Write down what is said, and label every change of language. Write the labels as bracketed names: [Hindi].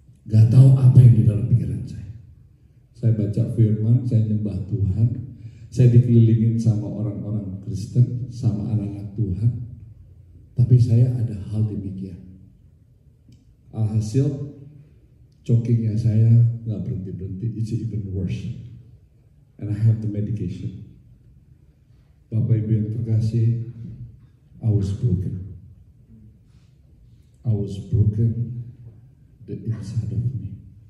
[Indonesian] Gak tahu apa yang di dalam pikiran saya. Saya baca firman, saya nyembah Tuhan, saya dikelilingin sama orang-orang Kristen, sama anak-anak Tuhan. Tapi saya ada hal demikian. Alhasil chokingnya saya nggak berhenti-berhenti, [English] it's even worse. And I have the medication. [Indonesian] Bapak Ibu yang terkasih, [English] I was broken. I was broken the inside of me.